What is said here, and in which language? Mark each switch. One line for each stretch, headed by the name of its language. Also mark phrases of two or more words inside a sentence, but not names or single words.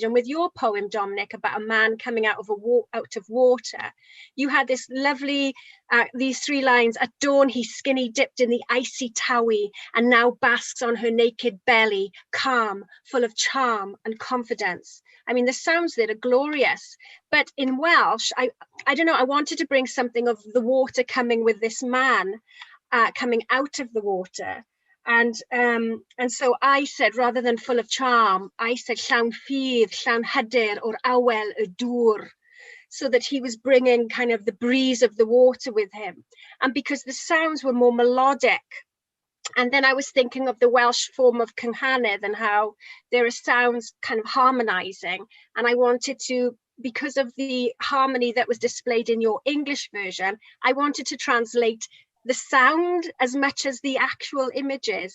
English: And with your poem, Dominic, about a man coming out of water, you had this lovely, these 3 lines: at dawn he skinny dipped in the icy Towie, and now basks on her naked belly, calm, full of charm and confidence. I mean, the sounds that are glorious. But in Welsh, I don't know, I wanted to bring something of the water coming with this man coming out of the water. And so I said, rather than full of charm, I said
Welsh: llawn ffydd, llawn hyder o'r awel y dŵr,
English: so that he was bringing kind of the breeze of the water with him. And because the sounds were more melodic, And then I was thinking of the Welsh form of Cynghanedd and how there are sounds kind of harmonizing. And I wanted to, because of the harmony that was displayed in your English version, I wanted to translate the sound as much as the actual images.